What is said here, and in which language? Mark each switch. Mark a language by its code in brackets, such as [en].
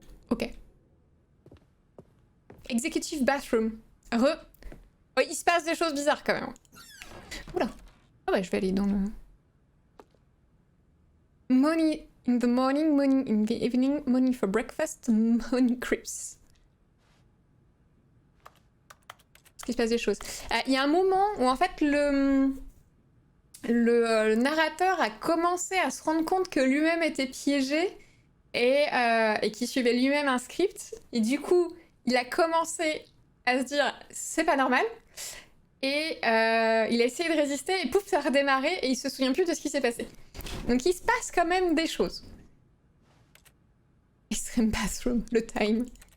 [en] Ok. Executive bathroom. [fr] Oh, il se passe des choses bizarres quand même. Oula. Ah ouais, je vais aller dans le... [en] Money in the morning, money in the evening, money for breakfast, money creeps. [fr] Est-ce qu'il se passe des choses? Il y a un moment où en fait le narrateur a commencé à se rendre compte que lui-même était piégé et qu'il suivait lui-même un script. Et du coup, il a commencé à se dire c'est pas normal. Et il a essayé de résister et pouf, ça a redémarré et il se souvient plus de ce qui s'est passé. Donc il se passe quand même des choses. [en] Extreme bathroom, le time.